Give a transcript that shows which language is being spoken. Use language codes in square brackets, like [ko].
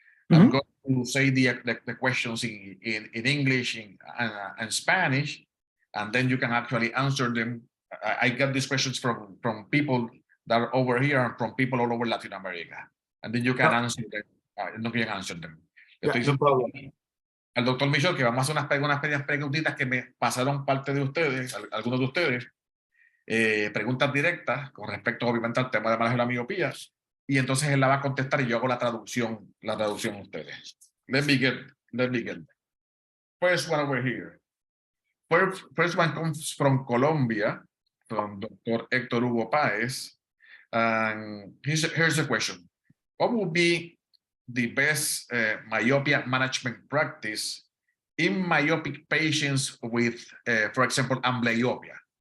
[en] I'm going to say the questions in English and Spanish, and then you can actually answer them. I got these questions from people that are over here and from people all over Latin America, and then you can answer them. No can answer them. No problem. [es] Al doctor Michel que vamos a hacer unas pequeñas preguntitas que me pasaron parte de ustedes, algunos de ustedes, preguntas directas con respecto obviamente al tema de manejo de la miopía, y entonces él la va a contestar y yo hago la traducción a ustedes. [en] Let me get. First one over here. First one comes from Colombia, from Dr. Héctor Hugo Páez. And here's the question. What would be the best myopia management practice in myopic patients with, for example, amblyopia?